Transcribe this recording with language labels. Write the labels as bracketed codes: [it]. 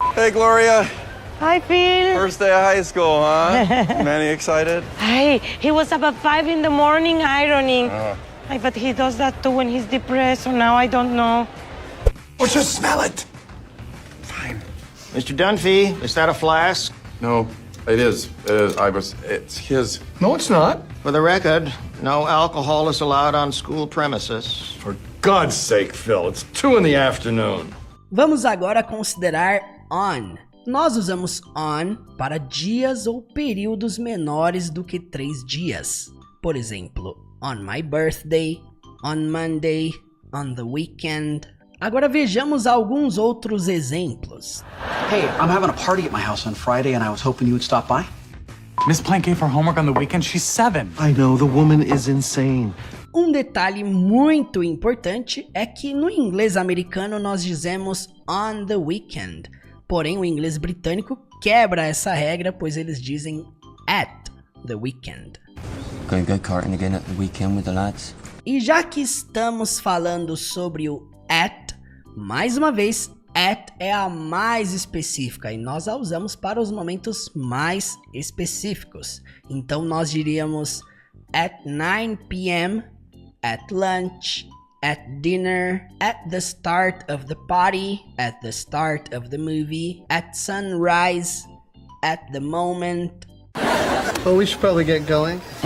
[en] Hey Gloria. Hi, Phil. First day of high school, huh? Manny excited? Hey, he was up at 5 in the morning ironing. Oh. Hey, but he does that too when he's depressed, so now I don't know. Oh, just smell it. Fine. Mr. Dunphy, is that a flask? No, it is. It's his. No, it's not. For the record, no alcohol is allowed on school premises. For God's sake, Phil, it's 2 in the afternoon. [pt] Vamos agora considerar on. Nós usamos on para dias ou períodos menores do que 3 dias. Por exemplo, [en] on my birthday, on Monday, on the weekend. [pt] Agora vejamos alguns outros exemplos. [en] Hey, I'm having a party at my house on Friday and I was hoping you would stop by. Miss Plank gave her homework on the weekend. She's 7. I know, the woman is insane. [pt] Um detalhe muito importante é que no inglês americano nós dizemos [en] on the weekend. [pt] Porém, o inglês britânico quebra essa regra, pois eles dizem [en] at the weekend. Going go-karting again at the weekend with the lads. [pt] E já que estamos falando sobre o at, mais uma vez, at é a mais específica e nós a usamos para os momentos mais específicos. Então nós diríamos [en] at 9 p.m., at lunch, at dinner, at the start of the party, at the start of the movie, at sunrise, at the moment. Well, we should probably get going.